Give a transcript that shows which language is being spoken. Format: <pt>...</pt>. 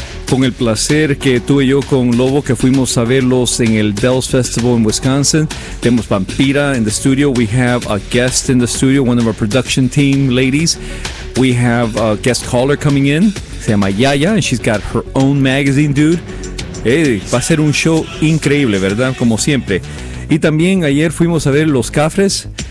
<es>Con el placer que tuve yo con Lobo, que fuimos a verlos en el Dells Festival en Wisconsin. Tenemos</es> <en>Vampira in the studio. We have a guest in the studio, one of our production team ladies. We have a guest caller coming in.</en> <es>Se llama</es> <en>Yaya, and she's got her own magazine, dude.</en> <es>Hey, va a ser un show increíble, ¿verdad? Como siempre. Y también ayer fuimos a ver Los Cafres.</es>